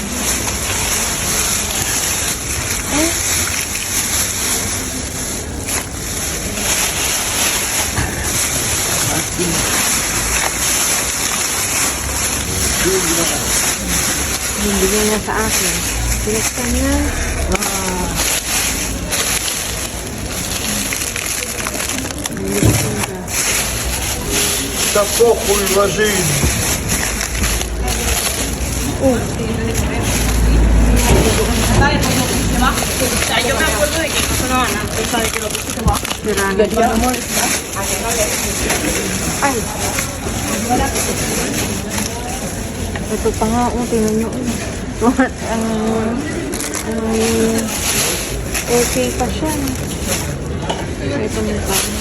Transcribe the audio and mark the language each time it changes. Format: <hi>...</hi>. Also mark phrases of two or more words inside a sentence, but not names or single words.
<tl>Eh? Bibigyan niya sa akin. Binuksan niya. Binuksan niya.</tl> <es>Tampoco el vacío. Yo me acuerdo de que no sonaban antes, ¿sabes? Que lo pusiste abajo. Ay.</es> <tl>Ito pa nga, oh, tingnan nyo. Okay pa siya. Ito mo pa.</tl>